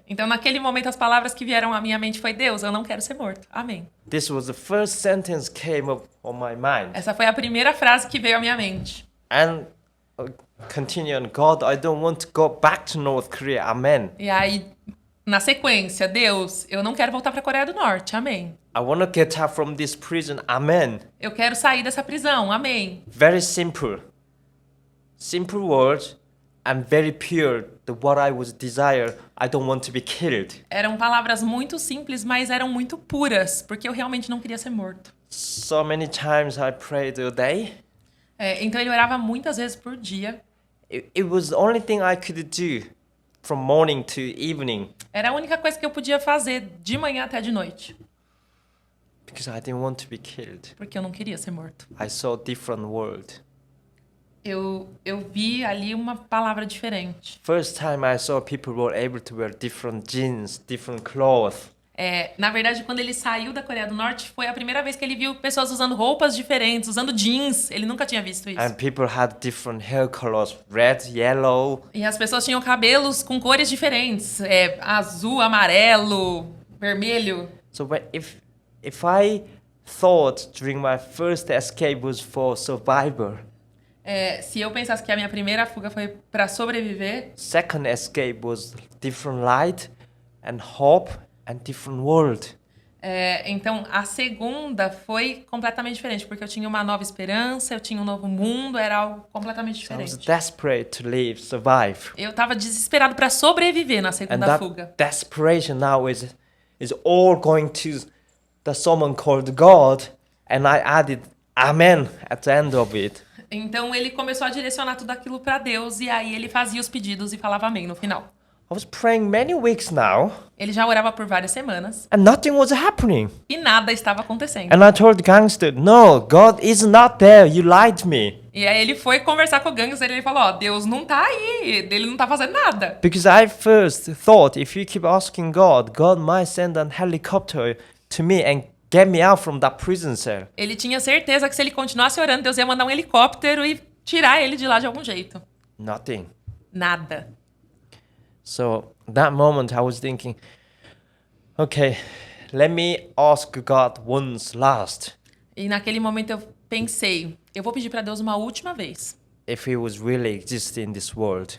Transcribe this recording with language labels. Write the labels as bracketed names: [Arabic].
[Portuguese] Então naquele momento as palavras que vieram à minha mente foi Deus, eu não quero ser morto. Amém. [English] This was the first sentence came up on my mind. [Portuguese] Essa foi a primeira frase que veio à minha mente. [English] And continue on, God, I don't want to go back to North Korea. Amen. [Portuguese] E aí, na sequência, Deus, eu não quero voltar para a Coreia do Norte. Amém. [English] I want to get out from this prison. Amen. [Portuguese] Eu quero sair dessa prisão. Amém. [English] Very simple. Simple words and very pure. What I was desire, I don't want to be killed. [Portuguese] Eram palavras muito simples, mas eram muito puras, porque eu realmente não queria ser morto. [English] So many times I prayed a day. [Portuguese] Então ele orava muitas vezes por dia. [English] It was the only thing I could do from morning to evening. [Portuguese] Era a única coisa que eu podia fazer de manhã até de noite. [English] Because I didn't want to be killed. [Portuguese] Porque eu não queria ser morto. [English] I saw a different world. [Portuguese] Eu vi ali uma palavra diferente. [English] First time I saw people were able to wear different jeans, different clothes. [Portuguese] Na verdade, quando ele saiu da Coreia do Norte, foi a primeira vez que ele viu pessoas usando roupas diferentes, usando jeans. Ele nunca tinha visto isso. [English] And people had different hair colors, red, yellow. [Portuguese] E as pessoas tinham cabelos com cores diferentes. Azul, amarelo, vermelho. [English] So if I thought during my first escape was for survival. [Portuguese] Se eu pensasse que a minha primeira fuga foi para sobreviver, [English] second escape was different light and hope and different world. [Portuguese] Então a segunda foi completamente diferente, porque eu tinha uma nova esperança, eu tinha um novo mundo, era algo completamente [English] I was [Portuguese] diferente. [English] desperate to live, survive. [Portuguese] Eu estava desesperado para sobreviver na [English] And [Portuguese] segunda [English] that [Portuguese] fuga. [English] desperation now is all going to someone called God, and I added amen at the end of it. [Portuguese] Então ele começou a direcionar tudo aquilo para Deus e aí ele fazia os pedidos e falava amém no final. [English] I was praying many weeks now, [Portuguese] Ele já orava por várias semanas [English] and nothing was happening. [Portuguese] e nada estava acontecendo. [English] And I told the gangster, no, God is not there. You lied to me. [Portuguese] E aí ele foi conversar com o gangster e ele falou, ó, Deus não tá aí, ele não tá fazendo nada. [English] Because I first thought if you keep asking God, God might send an helicopter to me and get me out from that prison cell. [Portuguese] Ele tinha certeza que se ele continuasse orando, Deus ia mandar um helicóptero e tirar ele de lá de algum jeito. [English] Nothing. [Portuguese] Nada. [English] So that moment I was thinking, okay, let me ask God once last [Portuguese] E naquele momento eu pensei, eu vou pedir para Deus uma última vez. [English] if he was really existing in this world.